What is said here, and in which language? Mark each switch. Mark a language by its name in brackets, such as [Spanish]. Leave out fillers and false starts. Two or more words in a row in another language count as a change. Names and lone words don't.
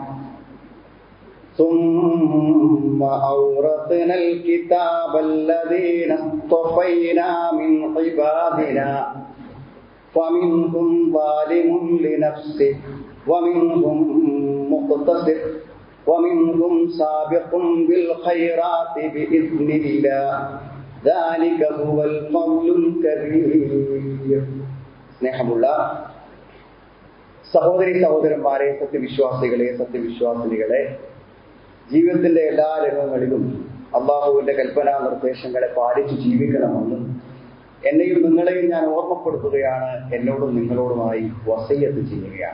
[Arabic] ثم أورثنا الكتاب الذين اصطفينا من عبادنا فمنهم ظالم لنفسه ومنهم مقتصد ومنهم سابق بالخيرات بإذن الله ذلك هو الفضل الكبير. [Malayalam] സ്നേഹമുള്ള സഹോദരി സഹോദരന്മാരെ, സത്യവിശ്വാസികളെ സത്യവിശ്വാസിനികളെ, ജീവിതത്തിന്റെ എല്ലാ രംഗങ്ങളിലും അള്ളാഹുവിന്റെ കൽപ്പനാ നിർദ്ദേശങ്ങളെ പാലിച്ചു ജീവിക്കണമെന്ന് എന്നെയും നിങ്ങളെയും ഞാൻ ഓർമ്മപ്പെടുത്തുകയാണ്, എന്നോടും നിങ്ങളോടുമായി വസിയ്യത്ത് ചെയ്യുകയാണ്.